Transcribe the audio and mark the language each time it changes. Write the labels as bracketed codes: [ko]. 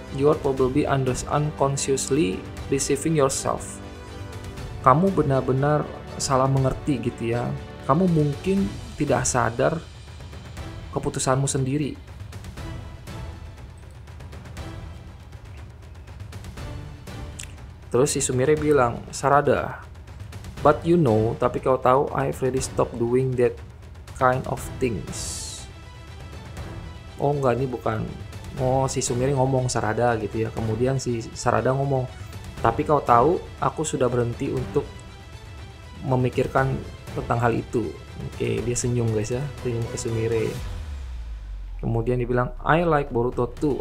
[en] You are probably unconsciously deceiving yourself. [id] Kamu benar-benar salah mengerti gitu ya. Kamu mungkin tidak sadar keputusanmu sendiri. Terus si Sumire bilang, [en] Sarada, but you know, [id] tapi kau tahu, [en] I've already stopped doing that kind of things. [id] Oh enggak, ini bukan. Oh, si Sumire ngomong Sarada gitu ya. Kemudian si Sarada ngomong, tapi kau tahu, aku sudah berhenti untuk memikirkan tentang hal itu. Oke, dia senyum guys ya, senyum ke Sumire. Kemudian dibilang, [en] I like Boruto too.